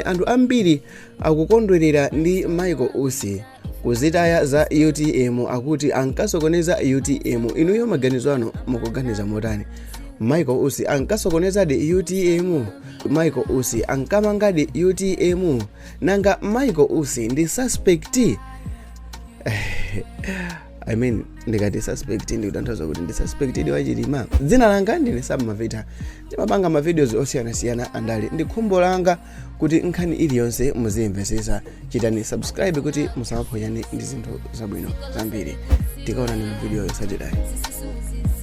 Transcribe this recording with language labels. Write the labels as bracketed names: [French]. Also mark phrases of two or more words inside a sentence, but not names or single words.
[Nyanja] Anthu ambiri akukondwerera ndi Michael Usi kuzitaya za UTM, akuti ankasokoneza UTM. Inuyo maganizo ano mukuganiza motani? Michael Usi ankasokoneza de UTM? Michael Usi ankamanga de UTM? Nanga Michael Usi ndi suspect? [English] I mean, [Nyanja] ndikati suspect ndikutanthauza kuti ndi suspected wa Chilima. Dzina langa ndine Sam Mavita. Ndimapanga ma videos osiyanasiyana Andale. Ndi khumbo langa kuti nkhani iliyonse muzimvesesa. Chitani subscribe kuti musamaphonyane ndi zinthu zabwino zambiri. Tikaonani mu video yotsatirayi.